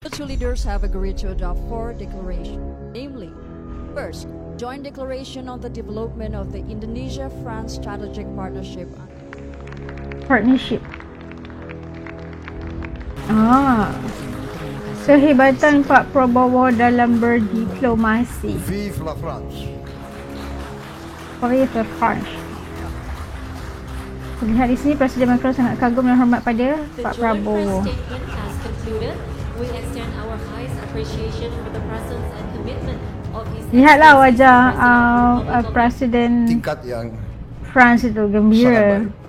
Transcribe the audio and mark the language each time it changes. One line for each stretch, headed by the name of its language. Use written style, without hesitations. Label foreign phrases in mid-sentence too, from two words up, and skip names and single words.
English: two leaders have agreed to adopt 4 declarations, namely, first, joint declaration on the development of the Indonesia-France strategic partnership.
Indonesian: Kehebatan Pak Prabowo dalam berdiplomasi.
French: Vive la France. Vive la France.
Indonesian: Terlihat di sini Presiden Macron sangat kagum dan hormat pada Pak Prabowo. Lihatlah wajah Presiden Tingkat yang France itu gembira.